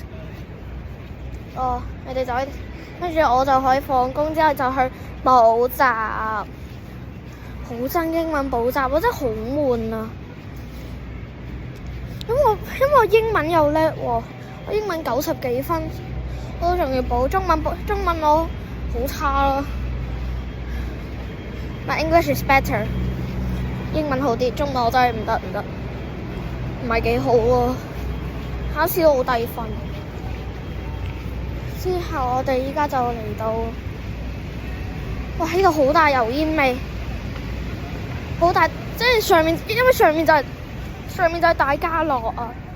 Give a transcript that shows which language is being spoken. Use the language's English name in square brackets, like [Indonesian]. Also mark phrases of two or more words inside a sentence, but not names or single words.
[Cantonese] 哦，你哋就可以，跟住我就可以放工之後就去補習，好憎英文補習，我真係好悶啊！因為我英文又叻喎，我英文90幾分，我仲要補中文我好差咯。 [English] My English is better， [Cantonese] 英文好啲，中文我真係唔得，唔係幾好喎，考試都好低分。之後我哋依家就嚟到，哇！呢度好大油煙味，好大，即係上面，因為上面就係大家樂啊。